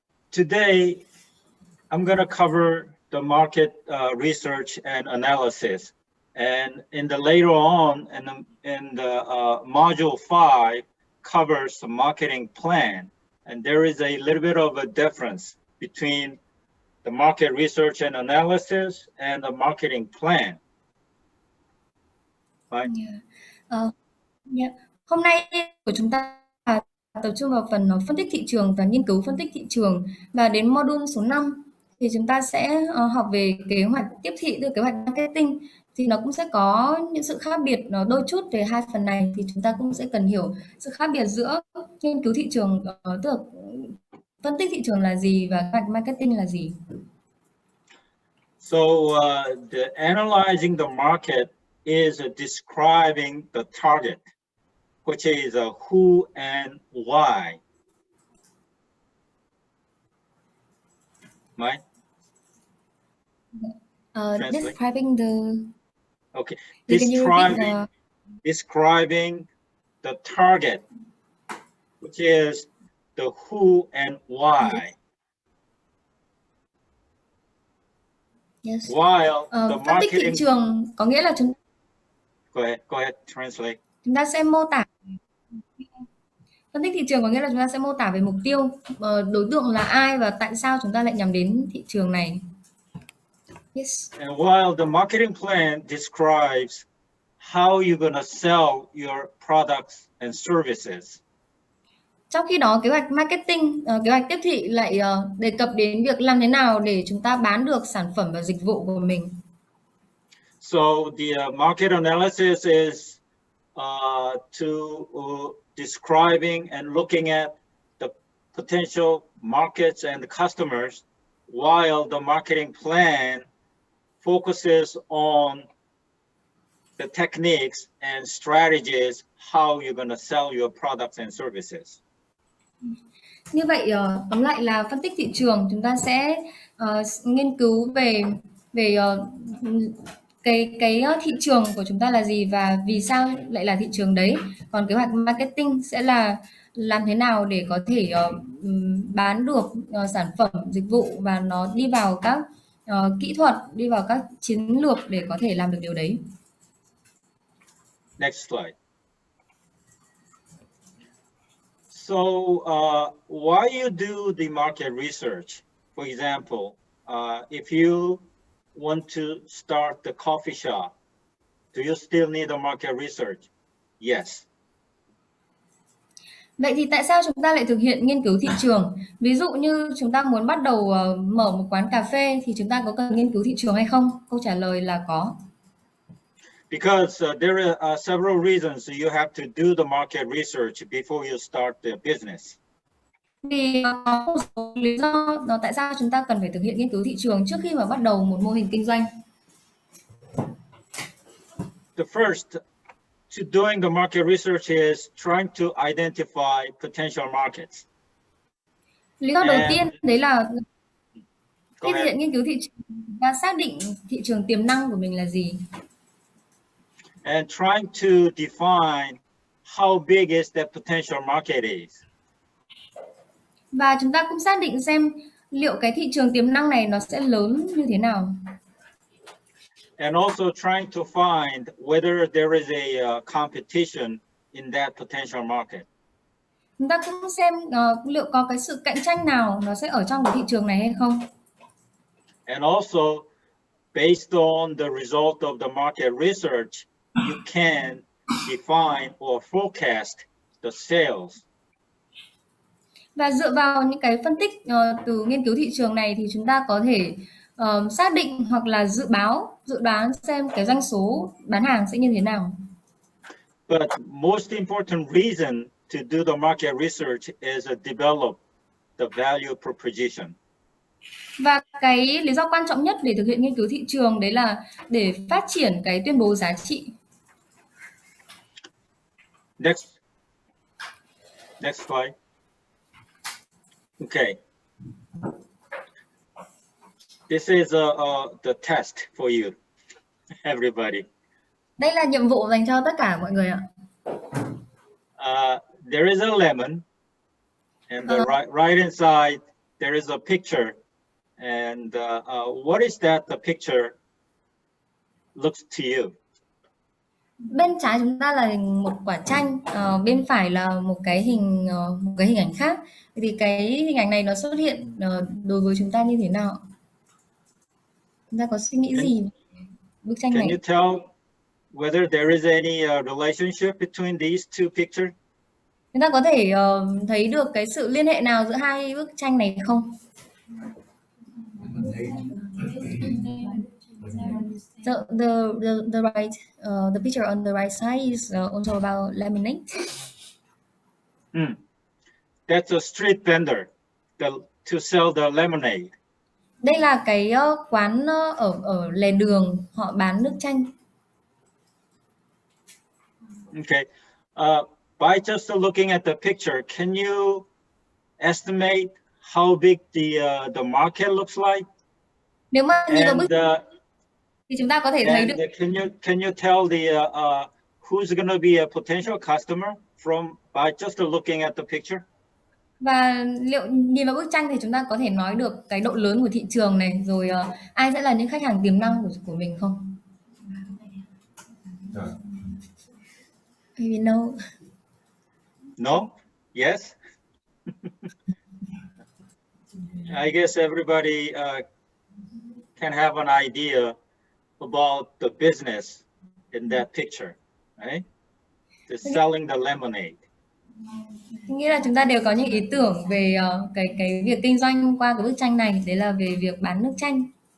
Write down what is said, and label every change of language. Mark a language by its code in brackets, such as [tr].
[en] Today, I'm going to cover the market research and analysis, and in the later on, in the module 5 covers the marketing plan, and there is a little bit of a difference between the market research and analysis and the marketing plan. Right? Yeah. [vi] Hôm nay của chúng ta tập trung vào phần phân tích thị trường và nghiên cứu phân tích thị trường, và đến module số 5 thì chúng ta sẽ học về kế hoạch tiếp thị, từ kế hoạch marketing, thì nó cũng sẽ có những sự khác biệt đôi chút về hai phần này, thì chúng ta cũng sẽ cần hiểu sự khác biệt giữa nghiên cứu thị trường, tức là phân tích thị trường là gì và kế hoạch marketing là gì. [en] So the analyzing the market is describing the target, which is who and why. Right? Describing the. Okay. Describing the target, which is the who and why. Yes. While the [vi] phân tích thị trường có nghĩa là chúng. [en] Go ahead, translate. [vi] Chúng ta sẽ mô tả. Phân tích thị trường có nghĩa là chúng ta sẽ mô tả về mục tiêu, đối tượng là ai và tại sao chúng ta lại nhắm đến thị trường này. [en] Yes. And while the marketing plan describes how you're gonna sell your products and services. [vi] Trong khi đó, kế hoạch marketing, kế hoạch tiếp thị lại đề cập đến việc làm thế nào để chúng ta bán được sản phẩm và dịch vụ của mình. [en] So the market analysis is to describing and looking at the potential markets and the customers, while the marketing plan focuses on the techniques and strategies how you're going to sell your products and services. [vi] Như vậy tóm lại là phân tích thị trường, chúng ta sẽ nghiên cứu về về cái thị trường của chúng ta là gì và vì sao lại là thị trường đấy. Còn kế hoạch marketing sẽ là làm thế nào để có thể bán được sản phẩm, dịch vụ và nó đi vào các kỹ thuật, đi vào các chiến lược để có thể làm được điều đấy. [en] Next slide. So why you do the market research? For example, if you want to start the coffee shop, do you still need a market research? Yes. [vi] Vậy thì tại sao chúng ta lại thực hiện nghiên cứu thị trường? Ví dụ như chúng ta muốn bắt đầu mở một quán cà phê thì chúng ta có cần nghiên cứu thị trường hay không? Câu trả lời là có. [en] Because there are several reasons you have to do the market research before you start the business. [vi] Vì có một số lý do tại sao chúng ta cần phải thực hiện nghiên cứu thị trường trước khi mà bắt đầu một mô hình kinh doanh. [en] The first to doing the market research is trying to identify potential markets. [vi] Lý do đầu tiên đấy là khi thực hiện nghiên cứu thị trường, ta xác định thị trường tiềm năng của mình là gì. [en] And trying to define how big is that potential market is. [vi] Và chúng ta cũng xác định xem liệu cái thị trường tiềm năng này nó sẽ lớn như thế nào. [en] And also trying to find whether there is a competition in that potential market. [vi] Chúng ta cũng xem liệu có cái sự cạnh tranh nào nó sẽ ở trong cái thị trường này hay không. [en] And also, based on the result of the market research, you can define or forecast the sales. [vi] Và dựa vào những cái phân tích từ nghiên cứu thị trường này thì chúng ta có thể xác định hoặc là dự đoán xem cái doanh số bán hàng sẽ như thế nào. [en] But most important reason to do the market research is to develop the value proposition. [vi] Và cái lý do quan trọng nhất để thực hiện nghiên cứu thị trường đấy là để phát triển cái tuyên bố giá trị. [en] Next slide. Okay. This is the test for you, everybody. [vi] Đây là nhiệm vụ dành cho tất cả mọi người ạ. [en] There is a lemon, and the right inside there is a picture. And what is that the picture looks to you? [vi] Bên trái chúng ta là một quả chanh, bên phải là một cái hình ảnh khác. Thì cái hình ảnh này nó xuất hiện đối với chúng ta như thế nào? Chúng ta có suy nghĩ gì về bức tranh này? [en] Can you tell whether there is any relationship between these two pictures? [vi] Chúng ta có thể thấy được cái sự liên hệ nào giữa hai bức tranh này không? [en] So the right the picture on the right side is also about lemonade. That's a street vendor to sell the lemonade. [vi] Đây là cái quán ở lề đường, họ bán nước chanh. [en] Okay. By just looking at the picture, can you estimate how big the market looks like? [vi] Nếu mà nhìn vào bức thì chúng ta có thể thấy được. [en] Can you tell who's going to be a potential customer by just looking at the picture? [vi] Và liệu nhìn vào bức tranh thì chúng ta có thể nói được cái độ lớn của thị trường này, rồi ai sẽ là những khách hàng tiềm năng của mình không? [en] Maybe no. No? Yes? I guess everybody can have an idea about the business in that picture, right? The selling the lemonade. [vi] Nghĩa là chúng ta đều có những ý tưởng về cái việc kinh doanh qua cái bức tranh này, đấy là về việc bán nước chanh.